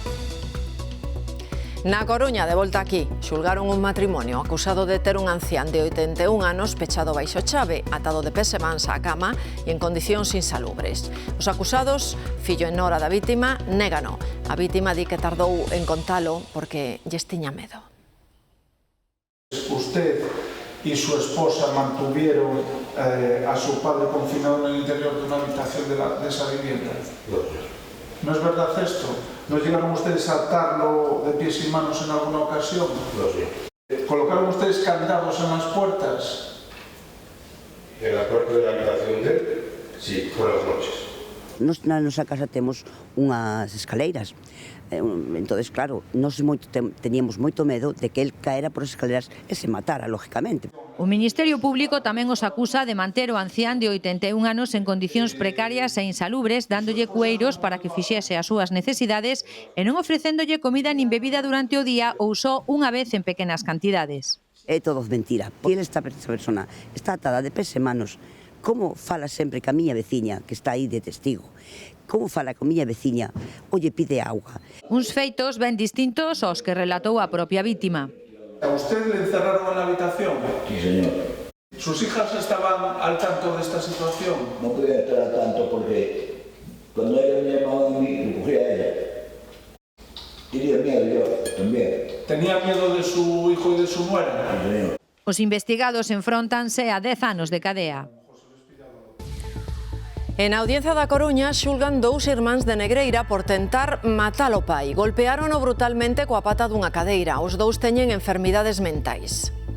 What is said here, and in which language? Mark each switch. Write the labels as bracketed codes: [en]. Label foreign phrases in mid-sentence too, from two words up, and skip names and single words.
[gl] Na Coruña, de volta aquí, xulgaron un matrimonio acusado de ter un ancián de 81 anos pechado baixo chave, atado de pés e mans á cama e en condicións insalubres. Os acusados, fillo e nora da vítima, négano. A vítima di que tardou en contalo porque lles tiña medo. [es] Usted y su esposa mantuvieron a su padre confinado en el interior de una habitación de esa vivienda. ¿No es verdad esto? ¿No llegaron ustedes a atarlo de pies y manos en alguna ocasión? No sé. ¿Colocaron ustedes candados en las puertas? En la puerta de la habitación de él, sí, por las noches. [gl] Na nosa casa temos unhas escaleiras. [es] Entonces, claro, [gl] nós teníamos moito medo de que el caera por as escaleras e se matara, lógicamente. O Ministerio Público tamén os acusa de manter o ancián de 81 anos en condicións precarias e insalubres, dándolle cueiros para que fixese as súas necesidades e non ofrecéndolle comida nin bebida durante o día ou só unha vez en pequenas cantidades. É todo mentira. E esta persona está atada de pés e manos. Como fala sempre ca miña veciña, que está aí de testigo? Como fala ca miña veciña? Olle, pide auga. Uns feitos ben distintos aos que relatou a propia vítima. [es] ¿A usted le encerraron en la habitación? Sí, señor. ¿Sus hijas estaban al tanto de esta situación? No podía estar al tanto porque cuando ella me llamaba a mí, lo cogía a ella. Tenía miedo yo también. ¿Tenía miedo de su hijo y de su nuera? Sí, señor. [gl] Os investigados enfróntanse a 10 anos de cadea. En Audiencia da Coruña xulgan 2 irmáns de Negreira por tentar matar o pai. Golpeárono brutalmente coa pata dunha cadeira. Os 2 teñen enfermidades mentais.